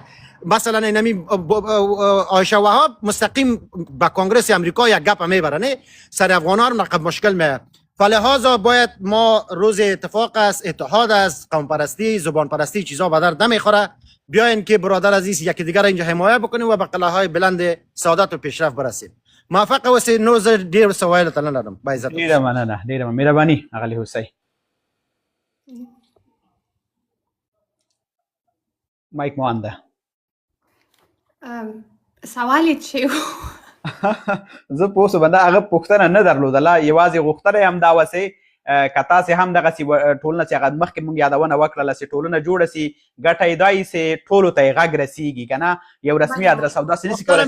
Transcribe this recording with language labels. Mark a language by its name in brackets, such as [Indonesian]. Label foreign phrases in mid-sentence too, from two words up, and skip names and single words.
[Persian] مثلا اینمی عایشه وهاب مستقیم به کانگرس امریکا یک گپ میبره، نه سر افغان ها نقب مشکل میه. فلهذا باید ما روز اتفاق است، اتحاد است، قوم پرستی، زبان پرستی چیزا به درد نمیخوره. بیاین که برادر عزیز یکی دیگر اینجا حمایت بکنیم و به قله‌های بلند سعادت و پیشرفت برسیم. [Pashto] موفق اوسئ. نو زه ډیر سوال ته نه لرم. [Persian] با عزت. [Pashto] ډیره مننه، ډیره مهرباني اغلی حسین. [Persian] مایک مانده. [Pashto] سوال یې چې زه پوه شوم دا هغه پوښتنه نه درلودله، یوازې غوښتنه یې همدا وه چې که تاسې هم دغسې ټولنه چې هغه مخکې مونږ یادونه وکړله چې ټولنه جوړه سي، ګټه یې دا وي چې ټولو ته یې غږ رسیږي که نه، یو رسمي ادرس او داسې نشي کولی.